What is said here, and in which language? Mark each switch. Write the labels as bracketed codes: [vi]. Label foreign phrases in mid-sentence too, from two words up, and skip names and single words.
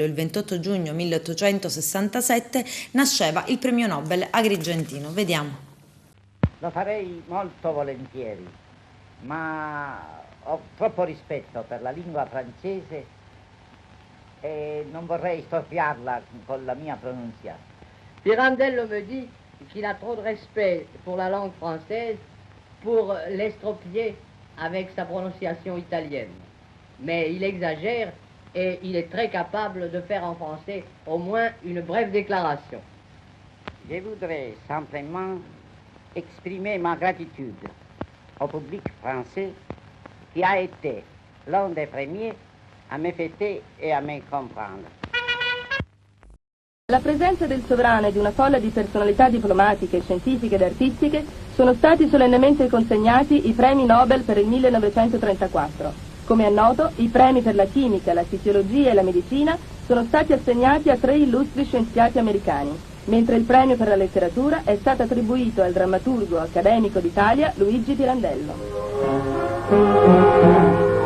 [it] Il 28 giugno 1867 nasceva il premio Nobel agrigentino. Vediamo. Lo farei molto volentieri, ma ho troppo rispetto per la lingua francese et non vorrei storpiarla con la mia pronunciation. [fr] Pirandello me dit qu'il a trop de respect pour la langue française pour l'estropier avec sa prononciation italienne. Mais il exagère et il est très capable de faire en français au moins une brève déclaration. Je voudrais simplement exprimer ma gratitude au public français qui a été l'un des premiers a me fêter [it] e a me comprendere. La presenza del sovrano e di una folla di personalità diplomatiche, scientifiche ed artistiche sono stati solennemente consegnati i premi Nobel per il 1934. Come è noto, i premi per la chimica, la fisiologia e la medicina sono stati assegnati a 3 illustri scienziati americani, mentre il premio per la letteratura è stato attribuito al drammaturgo accademico d'Italia Luigi Pirandello.